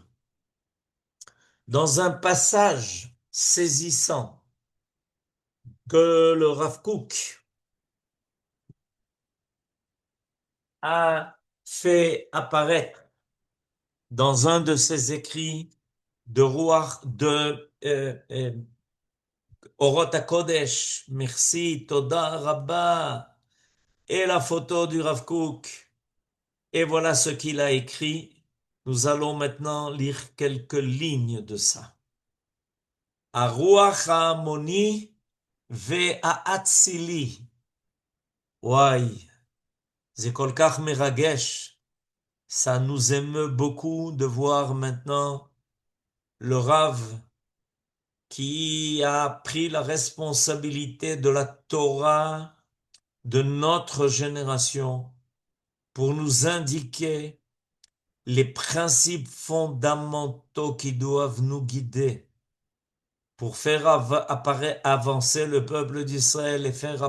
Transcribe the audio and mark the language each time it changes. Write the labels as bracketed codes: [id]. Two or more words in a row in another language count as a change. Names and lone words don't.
[fr] Dans un passage saisissant que le Rav Kook a fait apparaître dans un de ses écrits de Ruach, Orot HaKodesh, merci, [he] תודה רבה, [fr] et la photo du Rav Kook. Et voilà ce qu'il a écrit. Nous allons maintenant lire quelques lignes de ça. [he] הרוח האמוני והאצילי. Ouaï, c'est כל כך מרגש. [fr] Ça nous émeut beaucoup de voir maintenant le Rav qui a pris la responsabilité de la Torah de notre génération pour nous indiquer les principes fondamentaux qui doivent nous guider pour faire avancer le peuple d'Israël et